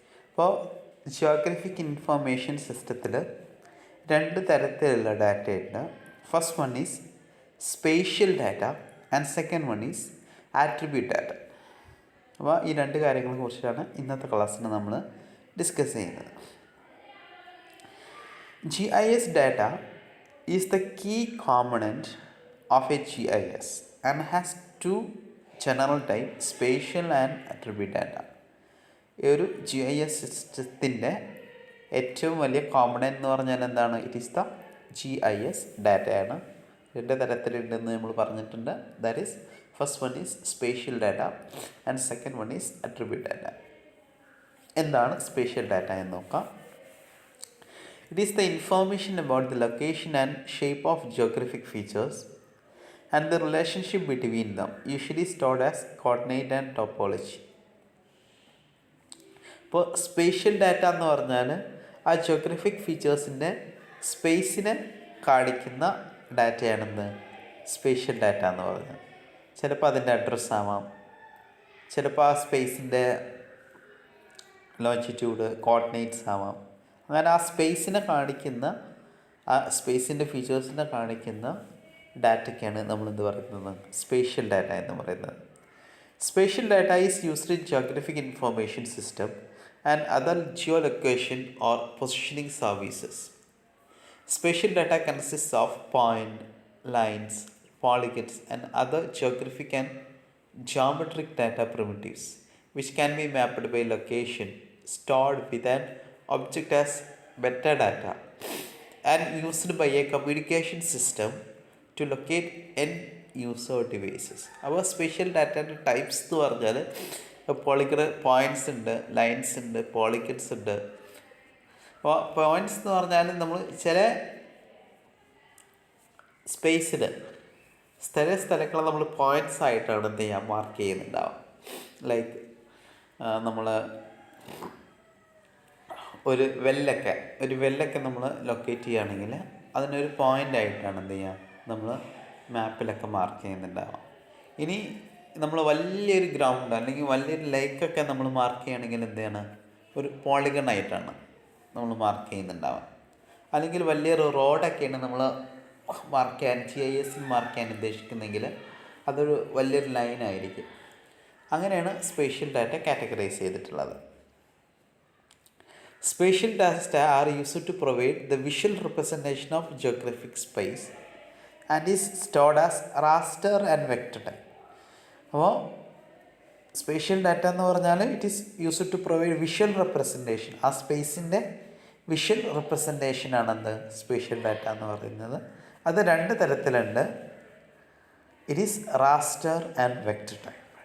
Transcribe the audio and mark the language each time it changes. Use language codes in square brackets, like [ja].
[ml] അപ്പോൾ Geographic information സിസ്റ്റത്തിൽ രണ്ട് തരത്തിലുള്ള ഡാറ്റയുണ്ട്. [en] First one is spatial data and second one is attribute data. [ml] അപ്പോൾ ഈ രണ്ട് കാര്യങ്ങളെ കുറിച്ചാണ് ഇന്നത്തെ ക്ലാസ്സിൽ നമ്മൾ ഡിസ്കസ് ചെയ്യുന്നത്. [en] GIS data is the key component of a GIS and has two general types, spatial and attribute data. [ml] ഈ ഒരു GIS സിസ്റ്റത്തിൻ്റെ ഏറ്റവും വലിയ കോമ്പണൻറ്റ് എന്ന് പറഞ്ഞാൽ എന്താണ്? [en] it is the [ml] GIS ഡാറ്റയാണ്. രണ്ട് തരത്തിലുണ്ടെന്ന് നമ്മൾ പറഞ്ഞിട്ടുണ്ട്. [en] That is first one is spatial data and second one is attribute data. [ml] എന്താണ് സ്പേഷ്യൽ ഡാറ്റ എന്ന് നോക്കാം. [en] It is the information about the location and shape of geographic features and the relationship between them, usually stored as coordinate and topology. [ml] ഇപ്പോൾ spatial data എന്ന് പറഞ്ഞാൽ ആ Geographic ഫീച്ചേഴ്സിൻ്റെ സ്പേസിനെ കാണിക്കുന്ന ഡാറ്റയാണെന്ന് spatial data എന്ന് പറഞ്ഞാൽ. ചിലപ്പോൾ അതിൻ്റെ അഡ്രസ്സ് ആവാം, ചിലപ്പോൾ ആ സ്പേസിൻ്റെ ലോഞ്ചിറ്റ്യൂഡ് കോർഡിനേറ്റ്സ് ആവാം. അങ്ങനെ ആ സ്പേസിനെ കാണിക്കുന്ന, ആ സ്പേസിൻ്റെ ഫീച്ചേഴ്സിനെ കാണിക്കുന്ന ഡാറ്റയ്ക്കാണ് നമ്മളെന്ത് പറയുന്നത്? സ്പേഷ്യൽ ഡാറ്റ എന്ന് പറയുന്നത്. [en] Spatial data is used in geographic information system and other geo location or positioning services. Spatial data consist of point, lines, polygons and other geographic and geometric data primitives which can be mapped by location, stored with an object as metadata and used by a communication system to locate end user devices. [ml] അപ്പോൾ special ഡാറ്റയുടെ types എന്ന് പറഞ്ഞാൽ polygon points ഉണ്ട്, lines ഉണ്ട്, polygons ഉണ്ട്. അപ്പോൾ points എന്ന് പറഞ്ഞാൽ നമ്മൾ ചില സ്പേസിൽ ചില സ്ഥലങ്ങൾ നമ്മൾ പോയിൻറ്റ്സ് ആയിട്ടാണ് എന്ത് ചെയ്യാൻ മാർക്ക് ചെയ്യുന്നുണ്ടാവും. ലൈക്ക് നമ്മൾ ഒരു വെല്ലൊക്കെ നമ്മൾ ലൊക്കേറ്റ് ചെയ്യുകയാണെങ്കിൽ അതിനൊരു പോയിൻ്റ് ആയിട്ടാണ് എന്ത് ചെയ്യുക നമ്മൾ മാപ്പിലൊക്കെ മാർക്ക് ചെയ്യുന്നുണ്ടാവാം. ഇനി നമ്മൾ വലിയൊരു ഗ്രൗണ്ട് അല്ലെങ്കിൽ വലിയൊരു ലേക്കൊക്കെ നമ്മൾ മാർക്ക് ചെയ്യുകയാണെങ്കിൽ എന്താണ്, ഒരു പോളിഗൺ ആയിട്ടാണ് നമ്മൾ മാർക്ക് ചെയ്യുന്നുണ്ടാവാം. അല്ലെങ്കിൽ വലിയൊരു റോഡൊക്കെയാണ് നമ്മൾ മാർക്ക് ചെയ്യാൻ GIS മാർക്ക് ചെയ്യാൻ ഉദ്ദേശിക്കുന്നെങ്കിൽ അതൊരു വലിയൊരു ലൈനായിരിക്കും. അങ്ങനെയാണ് സ്പേഷ്യൽ ഡാറ്റ കാറ്റഗറൈസ് ചെയ്തിട്ടുള്ളത്. [en] Spatial data are used to provide the visual representation of geographic space and is stored as raster and vector type. [ml] അപ്പോൾ സ്പേഷ്യൽ ഡാറ്റ എന്ന് പറഞ്ഞാൽ [en] It is used to provide visual representation. [ml] ആ സ്പേസിൻ്റെ visual റെപ്രസെൻറ്റേഷനാണെന്ത് spatial data എന്ന് പറയുന്നത്. അത് രണ്ട് തരത്തിലുണ്ട്. [en] It is raster and vector type.